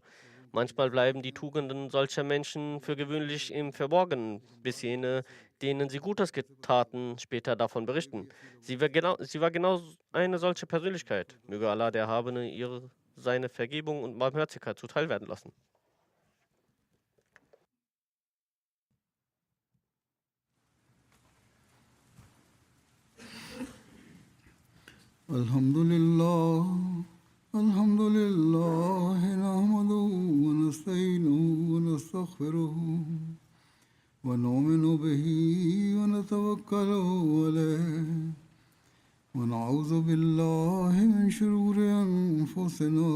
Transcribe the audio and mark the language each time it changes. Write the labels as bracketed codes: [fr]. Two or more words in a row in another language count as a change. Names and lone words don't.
[de] Manchmal bleiben die Tugenden solcher Menschen für gewöhnlich im Verborgenen, bis jene, denen sie Gutes getaten, später davon berichten. Sie war genau eine solche Persönlichkeit. Möge Allah der Erhabene ihre seine Vergebung und Barmherzigkeit zuteil werden lassen. [ar] الحمد لله، الحمد لله، نحمده ونستعينه ونستغفره ونؤمن به ونتوكل عليه ونعوذ بالله من شرور أنفسنا